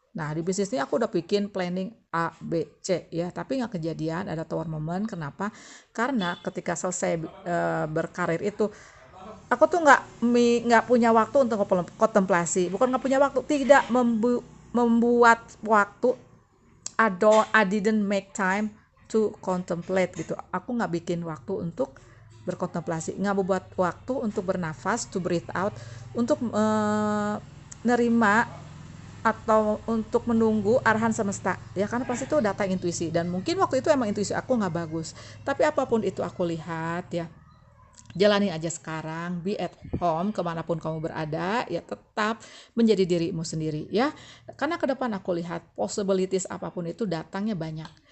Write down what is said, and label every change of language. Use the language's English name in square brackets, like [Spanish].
[Indonesian] Nah, di bisnis ini aku udah bikin planning A, B, C ya, tapi nggak kejadian ada tower moment. Kenapa? Karena ketika selesai berkarir itu, aku tuh nggak punya waktu untuk kontemplasi. Bukan nggak punya waktu, tidak membuat waktu. [English] I didn't make time to contemplate [Indonesian] gitu. Aku nggak bikin waktu untuk berkontemplasi, nggak membuat waktu untuk bernafas, [English] to breathe out, [Indonesian] untuk nerima atau untuk menunggu arahan semesta ya, karena pasti itu data intuisi, dan mungkin waktu itu emang intuisi aku nggak bagus, tapi apapun itu aku lihat ya, jalani aja sekarang, [English] be at home [Indonesian] kemanapun kamu berada ya, tetap menjadi dirimu sendiri ya, karena ke depan aku lihat possibilities apapun itu datangnya banyak.